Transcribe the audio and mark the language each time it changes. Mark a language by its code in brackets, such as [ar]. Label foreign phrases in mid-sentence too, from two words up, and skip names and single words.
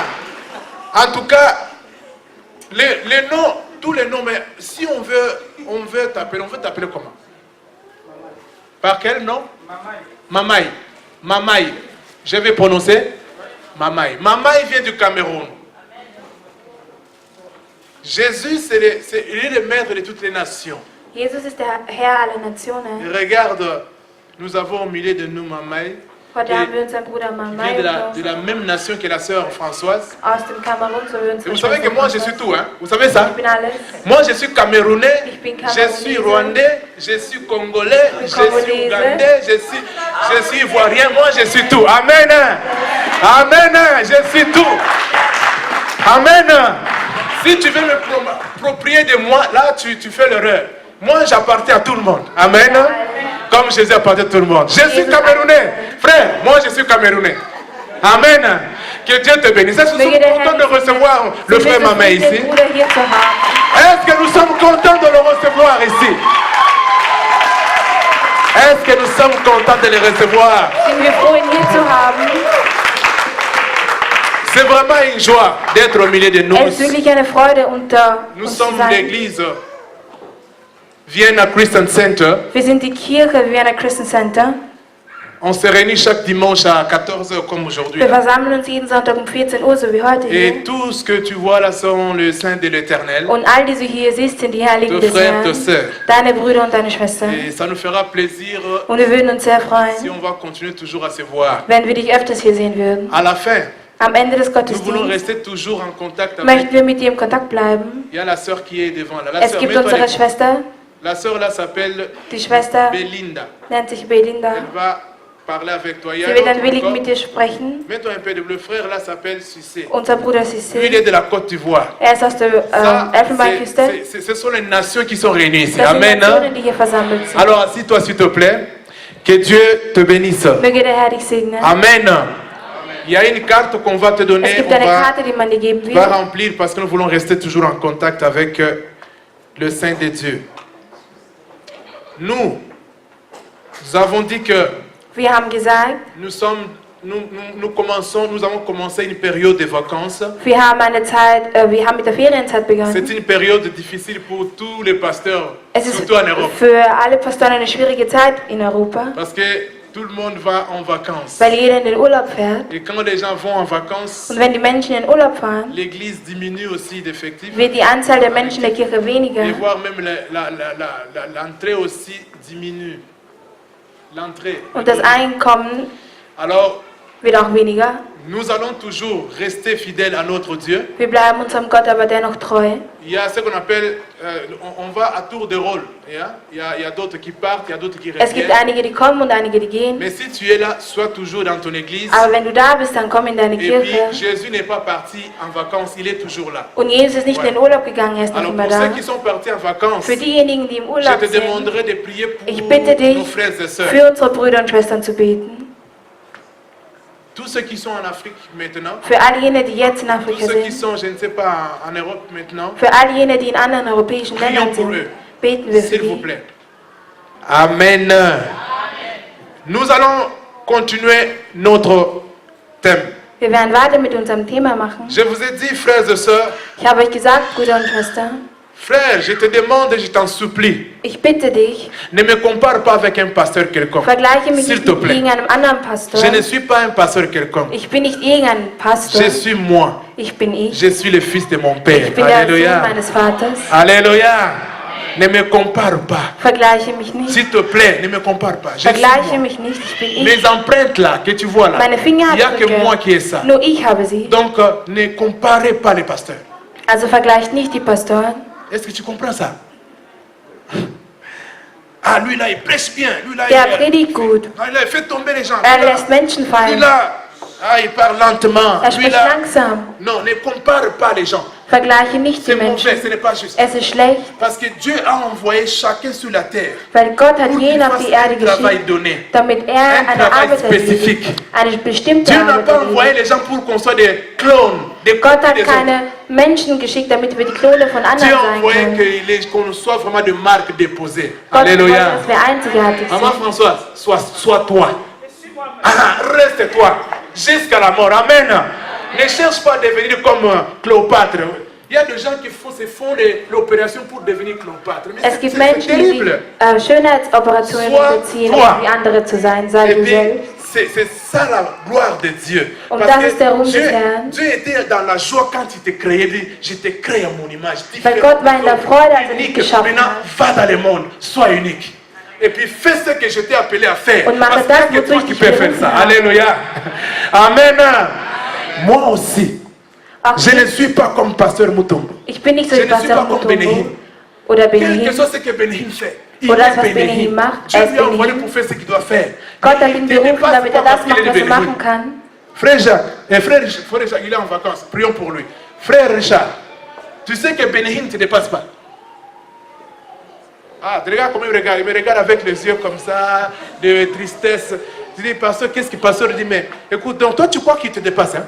[fr] En tout cas, les noms, tous les noms, mais si on veut t'appeler comment? Par quel nom? Mamaï. Mamaï. Je vais prononcer Mamaï. Mamaï vient du Cameroun. Jésus, il est le maître de toutes les nations. [de] Jesus ist der Herr aller Nationen. [fr] Et regarde, nous avons au milieu de nous Mamaï, [de] Heute haben wir unseren Bruder [fr] qui Mamai vient de la même nation que la sœur Françoise. [de] aus dem Kamerun, so wie [fr] Et [de] unsere [fr] vous savez que [de] Schwester [fr] moi, je suis [de] Françoise. [fr] tout, hein? Vous savez ça? [de] Ich bin alles. [fr] Moi, je suis camerounais, [de] Ich bin [fr] je suis Camerounaise. rwandais, je suis congolais, je suis Congolaise. ougandais, je suis ivoirien. Moi, je suis tout. Amen. Amen. Je suis tout. Amen. Si tu veux me m'approprier de moi, là, tu fais l'erreur. Moi, j'appartiens à tout le monde. Amen. Comme Jésus appartient à tout le monde. Je suis camerounais. Frère, moi, je suis camerounais. Amen. Que Dieu te bénisse. Est-ce que nous sommes contents de recevoir le frère Mamé ici? [de] Den Bruder hier zu haben. [fr] Est-ce que nous sommes contents de le recevoir ici? Est-ce que nous sommes contents de le recevoir? [de] Sind wir froh, ihn hier zu haben? [fr] C'est vraiment une joie d'être au milieu de nous. [de] Es ist wirklich eine Freude, unter [fr] Nous [de] uns zu [fr] sommes [de] sein. [fr] l'église Vienna Christian Center. [de] Wir sind die Kirche Vienna Christian Center. [fr] On se réunit chaque dimanche à 14h comme aujourd'hui. [de] Wir versammeln uns jeden Sonntag um 14 Uhr, so wie heute [fr] Et [de] hier. [fr] tout ce que tu vois là sont les saints de l'Éternel. [de] Und all die du hier siehst, sind die Heiligen [fr] Tes [de] des [fr] frères, tes [de] Herrn, [fr] sœurs. [de] deine Brüder und deine Schwestern. [fr] Et ça nous fera plaisir [de] Und wir würden uns sehr [fr] si [de] freuen, [fr] on va continuer toujours à se voir. [de] wenn wir dich öfters hier sehen würden. [fr] À la fin, [de] Am Ende des [fr] nous voulons [de] Gottesdienstes [fr] rester toujours en contact avec. [de] möchten wir mit dir im Kontakt bleiben. [fr] Il y a la sœur qui est devant là. La [de] Es [fr] sœur, [de] gibt [fr] mets-toi [de] unsere [fr] les- [de] Schwester, [fr] La sœur là s'appelle [de] die Schwester [fr] Belinda. [de] nennt sich Belinda. [fr] Elle va parler avec toi. Il y a [de] Sie [fr] un [de] wird dann [fr] autre [de] willig [fr] encore. [de] mit dir sprechen. [fr] Mets-toi un peu de bleu. Frère là s'appelle Cissé. [de] Unser Bruder [fr] Lui, il [de] Sissi, [fr] est de la Côte d'Ivoire. [de] er ist aus der [fr] Ça, [de] Elfenbeinküste. [fr] ce sont les nations qui sont réunies ici. [de] Das sind [fr] Amen. [de] Nationen, die hier versammelt sind. [fr] Alors assis-toi s'il te plaît. Que Dieu te bénisse. [de] Möge der Herr dich segnen. [fr] Amen. Il y a une carte qu'on va te [de] Es [fr] donner. [de] gibt [fr] On [de] eine [fr] va [de] Karte, die man dir geben [fr] va [de] will. [fr] remplir parce que nous voulons rester toujours en contact avec le Saint de Dieu. Nous avons dit que [de] Wir haben gesagt, [fr] nous avons commencé une période de vacances. [de] wir haben mit der Ferienzeit [fr] C'est [de] begonnen. [fr] une période difficile pour tous les pasteurs, [de] Es ist [fr] surtout en Europe. [de] für alle Pastoren eine schwierige Zeit in Europa, [fr] Parce que tout le monde va en vacances. [de] weil jeder in den Urlaub fährt. [fr] Et quand les gens vont en vacances, [de] Und wenn die Menschen in den Urlaub fahren, [fr] l'église diminue aussi d'effectifs. [de] wird die Anzahl der Menschen der Kirche weniger. [fr] Et voire même l'entrée aussi diminue. L'entrée. [de] Und das Einkommen, [fr] Alors, [de] wird auch weniger. [fr] Nous allons toujours rester fidèles à notre Dieu. [de] Wir bleiben unserem Gott aber dennoch treu. [fr] Il y a ce qu'on appelle, on va à tour de rôle. Il y a d'autres qui partent, il y a d'autres qui [de] Es gibt [fr] reviennent. [de] einige, die kommen und einige, die gehen. [fr] Mais si tu es là, sois toujours dans ton église. [de] Aber wenn du da bist, dann komm in deine [fr] Et puis, [de] Kirche. [fr] Jésus n'est pas parti en vacances, il est toujours là. [de] Und Jesus ist nicht in den Urlaub gegangen, er ist noch [fr] Alors, [de] immer [fr] pour ceux [de] da. [fr] qui sont partis en vacances, [de] Für diejenigen, die im [fr] je [de] Urlaub [fr] te [de] sind, [fr] demanderai de prier pour [de] ich bitte [fr] nos [de] dich, [fr] frères et sœurs. [de] für unsere Brüder und Schwestern zu beten. [fr] Tous ceux qui sont en Afrique maintenant, [de] Für all jene, die jetzt in [fr] tous [de] Afrika [fr] ceux qui [de] sind. [fr] sont, je ne sais pas, en Europe maintenant, [de] Für all jene, die in anderen europäischen [fr] Prions [de] Ländern [fr] pour [de] sind. [fr] eux. [de] Beten wir für [fr] s'il vous [de] die. [fr] plaît. Amen. Nous allons continuer notre thème. [de] Wir werden weiter mit unserem Thema machen. [fr] Je vous ai dit, frères et sœurs, [de] Ich habe euch gesagt, Brüder und Schwestern, [fr] frère, je te demande et je t'en supplie, [de] ich bitte dich, [fr] ne me compare pas avec un pasteur quelconque. [de] vergleiche mich [fr] S'il [de] nicht [fr] te [de] mit [fr] plaît. [de] irgendeinem anderen Pastor. [fr] Je ne suis pas un pasteur quelconque. [de] Ich bin nicht irgendein Pastor. [fr] Je suis moi. [de] Ich bin ich. [fr] Je suis le fils de mon Père. [de] Ich bin der Sohn [fr] Alléluia. [de] meines Vaters. [fr] Alléluia. Ne me compare pas. [de] Vergleiche mich nicht. [fr] S'il te plaît, ne me compare pas. Je suis [de] Vergleiche [fr] moi. [de] mich nicht. Ich bin ich. [fr] Mes empreintes là, que tu vois là, [de] Meine [fr] il n'y a que moi qui ai [de] Fingerabdrücke. [fr] ça. [de] Nur ich habe sie. [fr] Donc, ne comparez pas les pasteurs. [de] Also vergleicht nicht die Pastoren. [fr] Est-ce que tu comprends ça? Ah, lui là, il prêche bien. Lui là, [de] Der predigt gut. [fr] il fait tomber les gens. [de] Er [fr] Lui là, [de] lässt Menschen [fr] lui [de] fallen. [fr] là, ah, il parle lentement. [de] Er [fr] Lui [de] spricht [fr] là, [de] langsam. [fr] non, ne compare pas les gens. [de] Vergleiche nicht die [fr] C'est mauvais, [de] Menschen. [fr] ce n'est pas juste. [de] Es ist schlecht, [fr] Parce que Dieu a envoyé chacun sur la terre [de] weil Gott hat [fr] pour [de] jeden [fr] qu'il [de] auf [fr] fasse [de] die Erde [fr] un travail [de] geschickt, [fr] donné. [de] damit er [fr] Un [de] eine [fr] travail [de] Arbeit [fr] spécifique. [de] erledigt. Eine bestimmte [fr] Dieu n'a [de] Arbeit [fr] pas envoyé [de] erledigt. [fr] les gens pour qu'on soit des clones, des [de] Gott [fr] copies [de] hat [fr] des autres. [de] keine Menschen geschickt, damit wir die Klone von [fr] Dieu [de] anderen [fr] a [de] sein [fr] envoyé [de] können. [fr] qu'on soit vraiment de marques déposées. [de] Gott wollte, [fr] Alléluia. [de] dass wir einzigartig [fr] Maman [de] sind. [fr] Françoise, sois toi. Ah, reste toi jusqu'à la mort. Amen. Ne cherche pas à devenir comme Cléopâtre. Il y a des gens qui se font l'opération pour devenir Cléopâtre. Mais [de] Es gibt [fr] c'est [de] Menschen, die sich [fr] terrible. [de] Schönheitsoperationen [fr] Sois [de] unterziehen, [fr] toi. [de] um wie andere zu sein. Sei [fr] Et [de] du [fr] puis, [de] selbst. [fr] c'est ça la gloire de Dieu. [de] Und [fr] Parce [de] das ist der [fr] que [de] Ruhm [fr] des Dieu, [de] Herrn. [fr] Dieu était dans la joie quand il te créait. Il dit, je t'ai créé à mon image. [de] Weil Gott war in der Freude, als er dich [fr] Unique. [de] geschaffen [fr] Maintenant, [de] hat. [fr] va dans le monde, sois unique. Et puis fais ce que je t'ai appelé à faire. [de] Und mache [fr] Parce qu'il y a [de] das, [fr] que [de] wozu [fr] toi [de] ich [fr] qui [de] dich [fr] peux faire [de] berufen [fr] ça. [de] habe. [fr] Alléluia. Amen. Moi aussi, [de] Auch [fr] je ne suis pas comme Pasteur Mutombo. [de] ich bin nicht so [fr] Je [de] wie [fr] ne suis [de] Pastor [fr] pas comme Benihim. [de] Mutombo oder [fr] Quel que [de] Benihim. [fr] soit ce que Benihim fait, il [de] Oder [fr] est [de] was [fr] Benihim. [de] Benihim macht, [fr] Dieu [de] er ist [fr] lui a envoyé [de] Benihim. [fr] pour faire ce qu'il doit faire. [de] Gott hat [fr] Il [de] ihn [fr] te [de] berufen, [fr] dépasse [de] damit [fr] pas [de] er das [fr] parce qu'il [de] macht, [fr] est [de] was er [fr] Benihim. [de] machen kann. [fr] Frère Jacques, et frère Jacques, il est en vacances. Prions pour lui. Frère Richard, tu sais que Benihim ne te dépasse pas. Ah, regarde comment il regarde. Il me regarde avec les yeux comme ça, de tristesse. Je dis, pasteur, qu'est-ce qu'il pasteur? Il dit, mais écoute, donc toi tu crois qu'il te dépasse, hein?